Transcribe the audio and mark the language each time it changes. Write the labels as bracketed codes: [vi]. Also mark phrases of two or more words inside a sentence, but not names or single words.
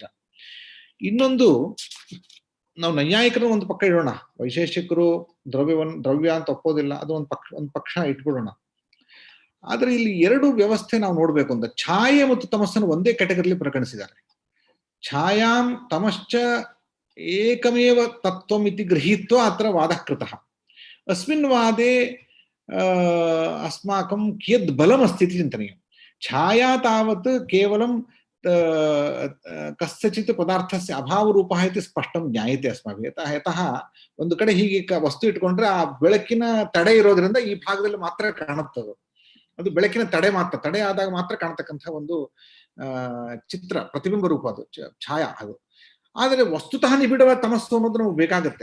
[kn] ಇನ್ನೊಂದು, ನಾವು ನೈಯಾಯಿಕರನ್ನು ಒಂದು ಪಕ್ಕ ಇಡೋಣ, ವೈಶೇಷಿಕರು ದ್ರವ್ಯ ಅಂತ ಒಪ್ಪೋದಿಲ್ಲ, ಅದು ಒಂದು ಪಕ್ಷ ಇಟ್ಬಿಡೋಣ. ಆದ್ರೆ ಇಲ್ಲಿ ಎರಡು ವ್ಯವಸ್ಥೆ ನಾವು ನೋಡ್ಬೇಕು ಅಂತ, ಛಾಯೆ ಮತ್ತು ತಮಸ್ಸನ್ನು ಒಂದೇ ಕ್ಯಾಟಗರಿಲಿ ಪರಿಗಣಿಸಿದ್ದಾರೆ. [sa] ಛಾಯಾಂ ತಮಶ್ಚ ಏಕಮೇವ ತತ್ವಂ ಇತಿ ಗೃಹೀತ್ವ ಅತ್ರ ವಾದಃ ಕೃತಃ. अस्मिन् वादे अस्माकं कियद् बलमस्ति इति चिन्तनीयं। छाया तावत् केवलं कस्यचित् पदार्थस्य अभावरूपः इति स्पष्टं ज्ञायते अस्माभिः. [kn] यतः ಒಂದು ಕಡೆ ಹೀಗೆ ವಸ್ತು ಇಟ್ಕೊಂಡ್ರೆ ಆ ಬೆಳಕಿನ ತಡೆ ಇರೋದ್ರಿಂದ ಈ ಭಾಗದಲ್ಲಿ ಮಾತ್ರ ಕಾಣುತ್ತದೆ. ಅದು ಬೆಳಕಿನ ತಡೆ ಆದಾಗ ಮಾತ್ರ ಕಾಣತಕ್ಕಂಥ ಒಂದು ಚಿತ್ರ, ಪ್ರತಿಬಿಂಬ ರೂಪ, ಅದು ಛಾಯಾ ಅದು. ಆದರೆ ವಸ್ತುತಃ ನಿಬಿಡವ ತಮಸ್ಸು ಅನ್ನೋದು ನಮ್ಗೆ ಬೇಕಾಗುತ್ತೆ.